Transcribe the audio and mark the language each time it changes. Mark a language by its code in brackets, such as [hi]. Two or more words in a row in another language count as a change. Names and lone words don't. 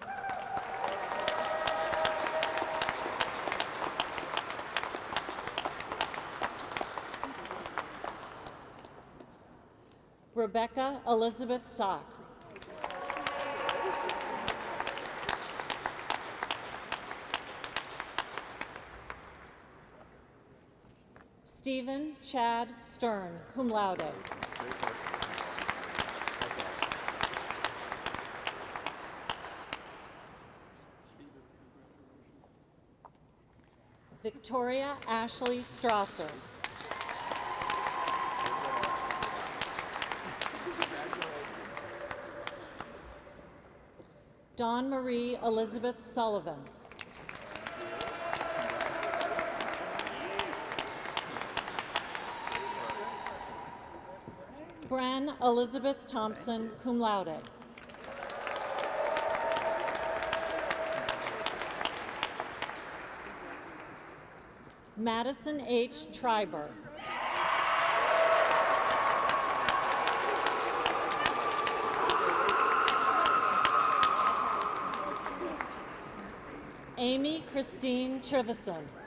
[en] Rebecca Elizabeth Sock. Stephen Chad Stern, [la] cum laude. [en] Victoria Ashley Strasser. Dawn Marie Elizabeth Sullivan. Bren Elizabeth Thompson, [la] cum laude. [en] Madison H. Triber. Amy Christine Trivison.